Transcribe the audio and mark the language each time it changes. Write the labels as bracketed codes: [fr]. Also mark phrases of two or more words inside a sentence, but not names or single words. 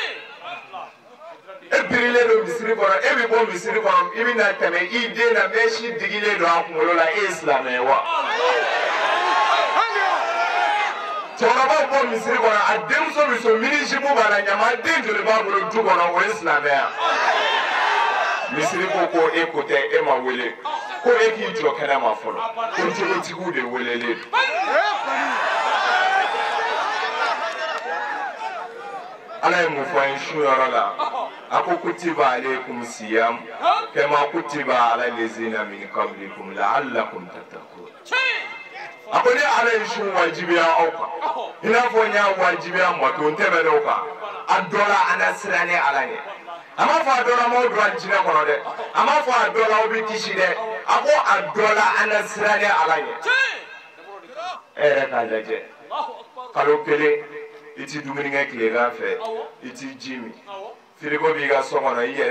[bm] e birilen don misiri kɔnɔ e bɛ bɔ misiri kɔnɔ i bɛ na tɛmɛ i den na mɛsi digilen don a kunkolo la e ye silamɛ ye wa cɛkɔrɔbaw bɔ misiri kɔnɔ a denmuso bɛ so minisibu b'a la ɲama den joli b'a bolo du kɔnɔ o ye silamɛya misiri ko e ko tɛ e ma wele ko e k'i jɔ kɛnɛ ma fɔlɔ ko jogotigiw de welelen don ala ye mun fɔ an ye su yɔrɔ la a ko [ar] كتب عليكم الصيام كما كتب على الذين من قبلكم لعلكم تتقون [bm] a ko ne ala ye su wajibiya aw kan i n'a fɔ n y'a wajibiya mato n tɛmɛn'o kan a dɔ la an na siran ni ala ɲɛ a ma fɔ a dɔ la m'aw don alijinɛ kɔnɔ dɛ a ma fɔ a dɔ la aw bɛ kisi dɛ a ko a dɔ la an na siran ni ala ɲɛ e yɛrɛ k'a lajɛ kalo kelen i ti dumuni kɛ tilegan fɛ i ti ji min firiko b'i ka so kɔnɔ i yɛrɛ